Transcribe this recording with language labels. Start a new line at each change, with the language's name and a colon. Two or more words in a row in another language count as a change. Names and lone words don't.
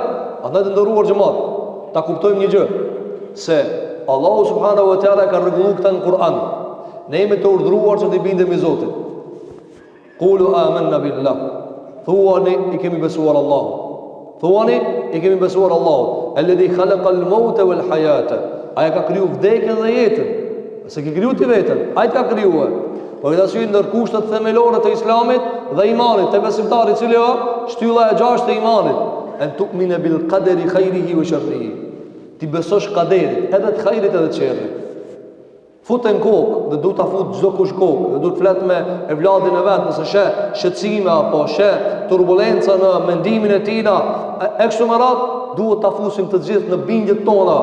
Albanian: Andaj të nderuar xhamat, ta kuptojmë një gjë, se Allahu
Arabic: سبحانه وتعالى
Albanian: ka rregulluar këtë në Kur'an. Ne jemi të urdhëruar që të bindemi Zotit.
Arabic: قولوا آمنا بالله.
Albanian: Thuani i kemi besuar Allahun. Thuani i kemi besuar Allahun.
Arabic: الذي خلق الموت والحياة.
Albanian: Ai ka kriju vdekjen dhe jetën. Se ke kriju ti vetën, ai ka krijuar. Por këtë arsye ndër kushtet themelore të Islamit dhe imanit të besimtarit, cili është shtylla e 6 të imanit,
Arabic: أن تؤمن بالقدر خيره وشره.
Albanian: Ti besosh kaderit, edhe të khairit edhe të sherrit. Futen kokë, dhe du ta fut çdo kush kokë, dhe du të flet me evladin e vet, nëse shqetësime apo turbulenca në mendimin e tina, e kështu me radhë, duhet ta fusim të gjithë në bindjet tona.